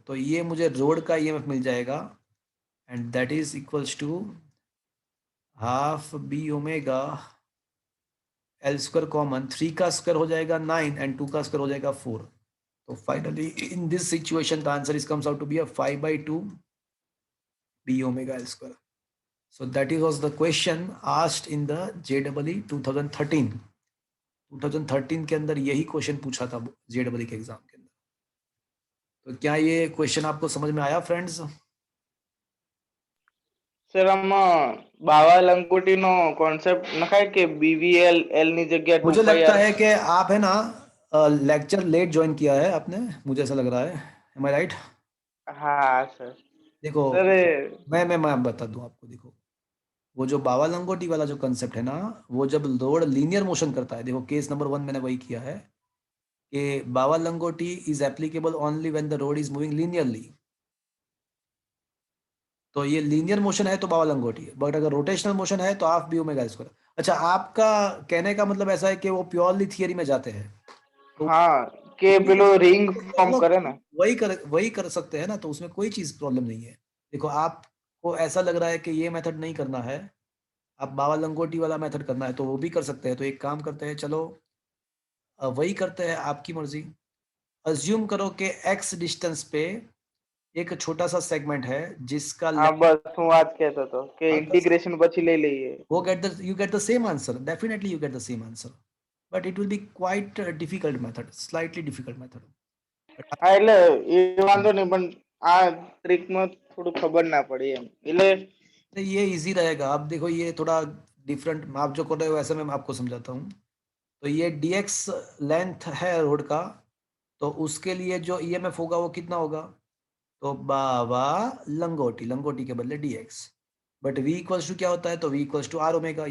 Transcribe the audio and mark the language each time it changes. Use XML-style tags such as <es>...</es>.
<hi>तो ये मुझे रोड का ईएमएफ मिल जाएगा</hi> <en>and that is equals to</en> <hi>half B omega L square common, 3 का स्क्वायर हो जाएगा 9 एंड 2 का स्क्वायर हो जाएगा 4।</hi> <en>तो finally in this situation the answer is comes out to be 5/2 B omega L square. So that is was the question asked in the JEE 2013.</en> <hi>2013 के अंदर यही क्वेश्चन पूछा था JEE के एग्जाम के अंदर. तो क्या ये क्वेश्चन आपको समझ में आया फ्रेंड्स?</hi> <gu>સર આમાં બાવા લંગોટીનો કોન્સેપ્ટ નખાય કે BVL L ની જગ્યા</gu> <hi>मुझे लगता</hi> <en>2πr.</en> <hi>है कि आप है ना लेक्चर लेट ज्वाइन किया है आपने, मुझे ऐसा लग रहा है.</hi> <en>Am I right?</en> <gu>હા સર.</gu> <hi>देखो</hi> <gu>સર</gu> <hi>मैं बता दूं आपको. देखो वो जो बावा लंगोटी वाला जो कंसेप्ट है ना, वो जब रोड लीनियर मोशन करता है, देखो केस नंबर 1 मैंने वही किया है कि बावा लंगोटी</hi> <en>Is applicable only when the rod is moving linearly.</en> <hi>तो ये लीनियर मोशन है तो बावा लंगोटी है, बट अगर रोटेशनल मोशन है तो हाफ बी ओमेगा स्क्वायर. अच्छा, आपका कहने का मतलब ऐसा है कि वो प्योरली थियरी में जाते हैं, तो</hi> <gu>હા કે</gu> <hi>वो भी कर</hi> <gu>પેલો</gu> <hi>सकते</hi> <gu>રિંગ</gu> <hi>हैं.</hi> <gu>ફોર્મ</gu> <hi>वो</hi> <gu>કરે ને.</gu> <hi>वही कर सकते हैं ना, तो उसमें कोई चीज प्रॉब्लम नहीं है. देखो आपको ऐसा लग रहा है कि ये मेथड नहीं करना है, आप बावा लंगोटी वाला मेथड करना है, तो वो भी कर सकते हैं. तो एक काम करते हैं, चलो वही करते हैं, आपकी मर्जी. अज्यूम करो कि x डिस्टेंस पे एक छोटा सा सेगमेंट है जिसका</hi> <gu>હા બસ હું વાત કહેતો હતો કે ઇન્ટિગ્રેશન પછી લઈ લઈએ.</gu> <hi>वो</hi> <en>you get the same answer. Definitely you get the same answer, but it will be quite a difficult method, slightly difficult method.</en> <gu>હા એટલે એ વાંધો નહીં પણ આ ટ્રીકમાં થોડું ખબર ના પડી એમ એટલે</gu> <hi>नहीं, ये इजी रहेगा. आप देखो ये थोड़ा डिफरेंट आप जो कर रहे हो वैसे मैं आपको समझाता हूँ. तो ये dx लेंथ है रोड का, तो उसके लिए जो ईएमएफ होगा वो कितना होगा? तो बावा लंगोटी, लंगोटी के बदले dx. But v equals to क्या होता है? तो v equals to r omega.</hi>